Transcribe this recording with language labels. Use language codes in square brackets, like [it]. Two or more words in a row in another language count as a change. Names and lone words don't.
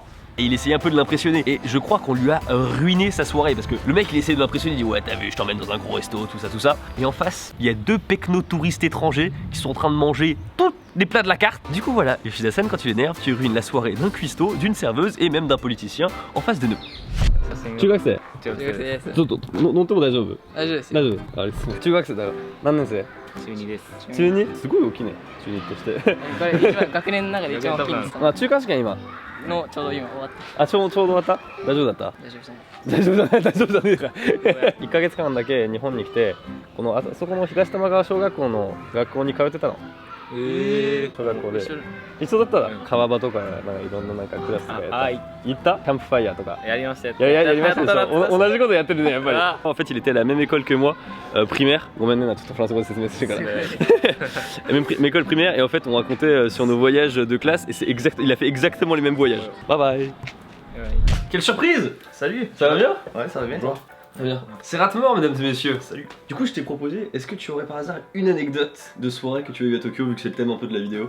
[fr] Et il essayait un peu de l'impressionner. Et je crois qu'on lui a ruiné sa soirée. Parce que le mec il essayait de l'impressionner, il dit ouais t'as vu je t'emmène dans un gros resto, tout ça. Et en face, il y a deux pecno-touristes étrangers qui sont en train de manger tous les plats de la carte. Du coup voilà, Yoshida-san, quand tu énerves, tu ruines la soirée d'un cuistot, d'une serveuse et même d'un politicien en face de nous. [ja] 中学生中学生です。ちょっと乗っても大丈夫大丈夫ですよ。大丈夫あれ中学生だよ何年生中2です。中 2? すごい大きいね中2としてこれ一番学年の中で一番大きいんですか。あ中間試験今のちょうど今終わった。あちょうど終わった大丈夫だった大丈夫じゃない。大丈夫じゃない大丈夫じゃねえか1ヶ月間だけ日本に来てこのあそこの東玉川小学校の学校に通ってたの小学校で一緒だったら川場とかなんかいろんななんかクラスとかやった行ったキャンプファイヤーとかやりましたよ。やりましたでしょ同じことやってるねやっぱり [fr] En fait il était à la même école que moi primaire [ja] ごめんねなちょっとフランス語で説明するから [fr] même école primaire et en fait on racontait sur nos voyages de classe et c'est exact il a fait exactement les mêmes voyages [en] bye bye [fr] Quelle surprise. Salut. Ça va bien? Ouais, ça va bien. Très bien. C'est Ratmore, mesdames et messieurs. Salut. Du coup, je t'ai proposé, est-ce que tu aurais par hasard une anecdote de soirée que tu as eu à Tokyo, vu que c'est le thème un peu de la vidéo?